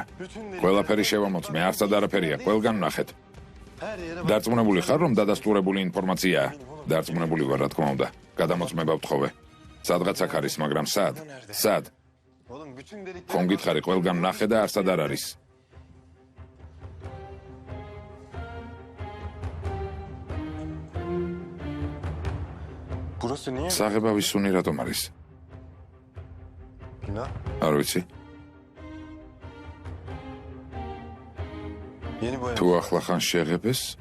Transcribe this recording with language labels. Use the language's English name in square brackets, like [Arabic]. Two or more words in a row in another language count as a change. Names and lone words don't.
[Georgian] ყველაფერი შევამოწმე, არცად არაფერია, ყველგან ვნახეთ. დარწმუნებული ხარ, რომ დადასტურებული ინფორმაციაა? დარწმუნებული ვარ, რა თქმა უნდა. გადამოწმება ვთხოვე. სადღაც აქ არის, მაგრამ სად? სად? [Turkish] oğlum bütün delikleri... [Georgian] ხომ გითხარი, ყველგან ვნახე და არცად არ არის. [Turkish] Burası niye? [Georgian] საღებავის სუნი რატომ არის? Bina. არ ვიცი. [Turkish] Yeni boya. [Georgian] თუ ახლა ხან შეღებეს?